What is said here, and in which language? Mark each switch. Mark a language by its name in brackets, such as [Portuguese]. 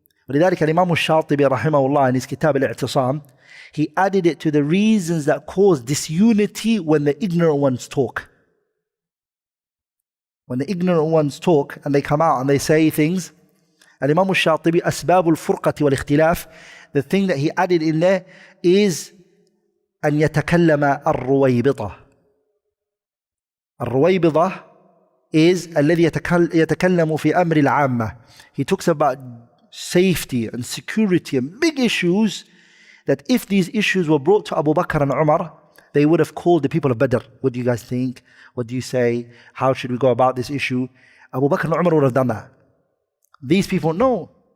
[Arabic] ولذلك الإمام الشاطبي رحمه الله [English] in his Kitab al-I'tisam, he added it to the reasons that cause disunity when the ignorant ones talk. When the ignorant ones talk and they come out and they say things, [Arabic] الإمام الشاطبي أسباب الفرقة والاختلاف, [English] the thing that he added in there is [Arabic] أن يتكلم الرويبضة. الرويبضة [English] is [Arabic] الذي يتكلم في أمر العامة. [English] He talks about safety and security and big issues, that if these issues were brought to Abu Bakr and Umar, they would have called the people of Badr. What do you guys think? What do you say? How should we go about this issue? Abu Bakr and Umar would have done that. These people, no.